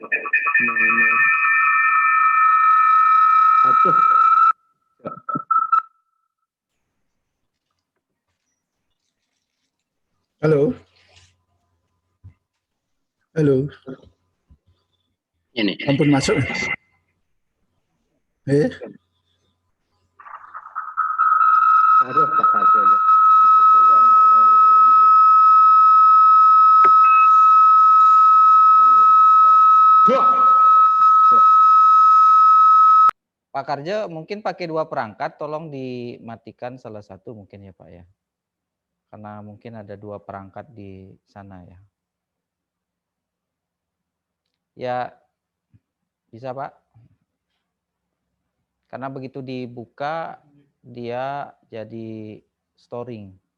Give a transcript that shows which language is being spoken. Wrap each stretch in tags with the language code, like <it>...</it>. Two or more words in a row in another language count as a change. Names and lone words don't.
<id>Halo. Halo. Ini. Ampun masuk. Aduh, Pak Karja. Pak Karja mungkin pakai 2 perangkat, tolong dimatikan salah satu mungkin ya Pak ya. Karena mungkin ada 2 perangkat di sana ya. Ya, bisa Pak. Karena begitu dibuka, dia jadi storing.</id>